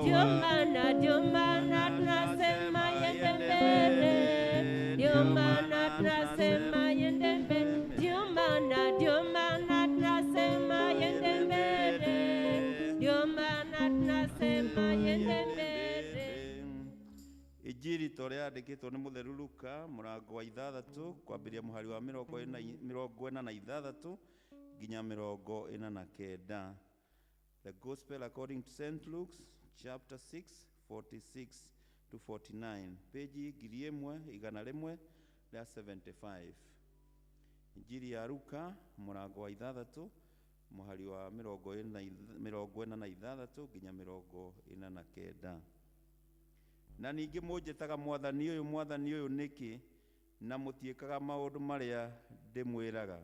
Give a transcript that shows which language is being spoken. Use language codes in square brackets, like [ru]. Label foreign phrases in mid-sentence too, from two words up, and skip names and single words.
[sw] Ndio maana tunasema yende mbele. Ndio maana tunasema yende mbele. Ndio maana tunasema yende mbele. Ndio maana tunasema yende mbele. [ki] Injiri toria andĩkĩtwo nĩ mũtheru Luka mũrango wa 6 kwambĩrĩria mũhari wa 46 nginya 49. [en] The Gospel according to St. Luke chapter 6 46 to 49, page 1175. [ki] Injiri ya Luka mũrango wa 6 mũhari wa 46 nginya 49. Na ningĩ mũnjĩtaga mwathani ũyũ nĩkĩ, na mũtiĩkaga maũndũ marĩa ndĩmwĩraga.